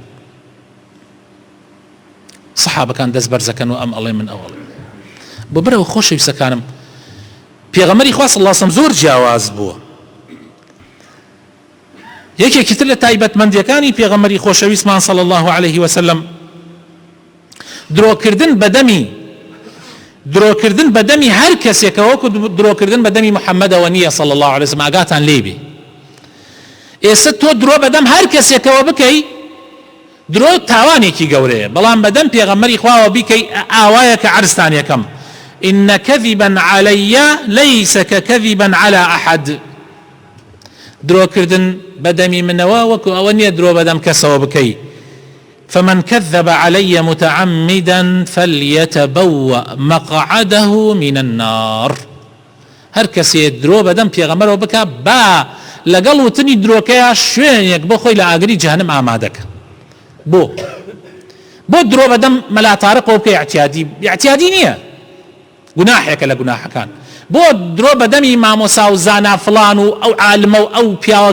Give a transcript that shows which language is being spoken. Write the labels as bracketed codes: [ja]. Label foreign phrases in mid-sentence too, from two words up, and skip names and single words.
[ckb] سەحابەکان دەست بەرزەکەن و ئەم ئەڵێ من ئەوڵێ بۆ بەرەوە خۆشەویستەکانم پێغەمبەری خوا [ar] صلی الله علیه وسلم [ckb] زۆر جیاواز بووە یەکێکی تر لە تایبەتمەندیەکانی پێغەمبەری خۆشەویستمان [ar] صلی الله عليه وسلم [ckb] درۆکردن بەدەمی هەر کەسێکە وەکو درۆکردن بەدەمی محەممەدەوە نییە [ar] صلی الله عليه وسلم [ckb] ئاگاتان لێ بێ ئێستا تۆ درۆ بەدەم هەر کەسێکەوە بکەی درۆ تاوانێکی گەورەیە بەڵام بەدەم پێغەمبەری خواوە بیکەی ئاوایە کە عەرزتان یەکەم [ar] إن كذبا علي ليس ككذبا على أحد [ckb] درۆکردن بەدەمی منەوە وەکو ئەوە نییە درۆ بەدەم کەسەوە بکەی فمن [ar] كذب علي متعمدا فليتبوأ مقعده من النار [ckb] هەر کەسێ درۆ بەدەم پێغەمبەرەوە بکە با لەگەڵ وتنی درۆکەیە شوێنێک بۆ خۆی لە ئاگری جەهەنەم ئامادەکە بۆ درۆ بەدەم مەلاتارقەوە بکە اعتیادی نییە گوناحێکە لە گوناحەکان بۆ درۆ بەدەمی مامۆسا و زانا فڵان و ئەو عالمە و ئەو پیاوە